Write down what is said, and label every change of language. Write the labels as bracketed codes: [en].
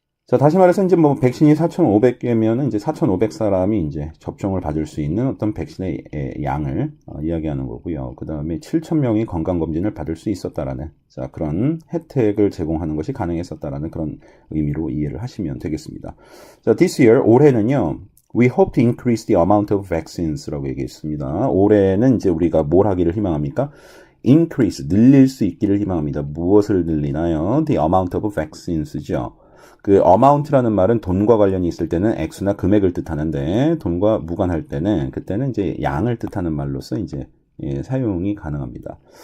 [ko] 자, 다시 말해서 이제 뭐 백신이 4,500개면은 이제 4,500사람이 이제 접종을 받을 수 있는 어떤 백신의 양을 이야기하는 거고요. 그 다음에 7,000명이 건강검진을 받을 수 있었다라는, 자, 그런 혜택을 제공하는 것이 가능했었다라는 그런 의미로 이해를 하시면 되겠습니다. [en] 자, this year, [ko] 올해는요, [en] we hope to increase the amount of vaccines라고 얘기했습니다. [ko] 올해는 이제 우리가 뭘 하기를 희망합니까? increase, 늘릴 수 있기를 희망합니다. 무엇을 늘리나요? [en] the amount of vaccines죠. [ko] 그 amount라는 말은 돈과 관련이 있을 때는 액수나 금액을 뜻하는데 돈과 무관할 때는 그때는 이제 양을 뜻하는 말로서 이제 사용이 가능합니다.